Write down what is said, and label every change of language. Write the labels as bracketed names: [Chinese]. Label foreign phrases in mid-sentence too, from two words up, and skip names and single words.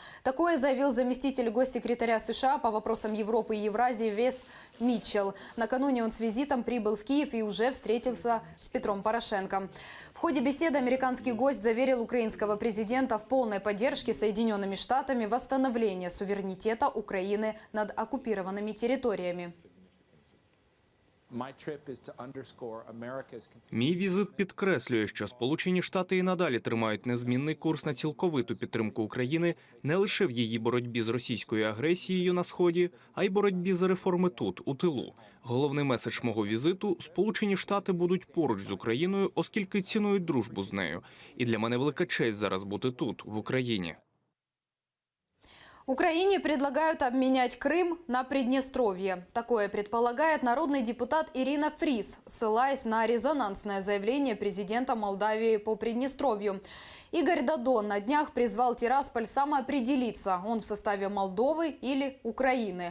[Russian] Такое заявил заместитель госсекретаря США по вопросам Европы и Евразии Вес Митчелл. Накануне он с визитом прибыл в Киев и уже встретился с Петром Порошенко. В ходе беседы американский гость заверил украинского президента в полной поддержке Соединенными Штатами восстановления суверенитета Украины над оккупированными территориями. [Ukrainian] Мій візит підкреслює, що Сполучені Штати і надалі тримають незмінний курс на цілковиту підтримку України не лише в її боротьбі з російською агресією на Сході, а й боротьбі за реформи тут, у тилу. Головний меседж мого візиту – Сполучені Штати будуть поруч з Україною, оскільки цінують дружбу з нею. І для мене велика честь зараз бути тут, в Україні. [Russian] Украине предлагают обменять Крым на Приднестровье. Такое предполагает народный депутат Ирина Фрис, ссылаясь на резонансное заявление президента Молдавии по Приднестровью. Игорь Додон на днях призвал Тирасполь самоопределиться, он в составе Молдовы или Украины.